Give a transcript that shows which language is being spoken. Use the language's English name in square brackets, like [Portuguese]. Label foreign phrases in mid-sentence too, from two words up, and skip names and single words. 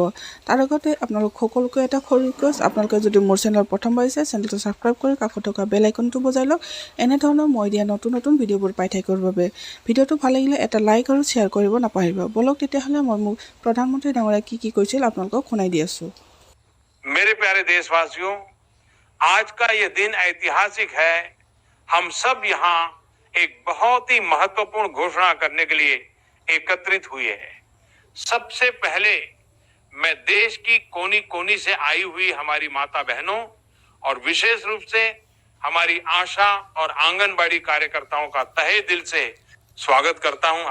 [Assamese] তাৰ আগতে আপোনালোক সকলোকে এটা সৰু ৰিকুৱেষ্ট, আপোনালোকে যদি মোৰ চেনেল প্ৰথমবাৰ চাই চেনেলটো ছাবস্ক্ৰাইব কৰি কাষত থকা বেল আইকনটো বজাই লওক এনেধৰণৰ মই দিয়া নতুন ভিডিঅ'বোৰ পাই থাকিবৰ বাবে। ভিডিঅ'টো ভাল লাগিলে এটা লাইক আৰু শ্বেয়াৰ কৰিব নাপাহৰিব। বলক তেতিয়াহ'লে মই মোক প্ৰধানমন্ত্ৰী ডাঙৰীয়াই কি কৈছিল আপোনালোকক শুনাই দি আছোঁ। [Hindi] मेरे प्यारे देशवासियों, आज का ये दिन ऐतिहासिक है। हम सब यहाँ एक बहुत ही महत्वपूर्ण घोषणा करने के लिए एकत्रित हुए हैं। सबसे पहले मैं देश की कोनी कोनी से आई हुई हमारी माता बहनों और विशेष रूप से हमारी आशा और आंगनबाड़ी कार्यकर्ताओं का तहे दिल से स्वागत करता हूं।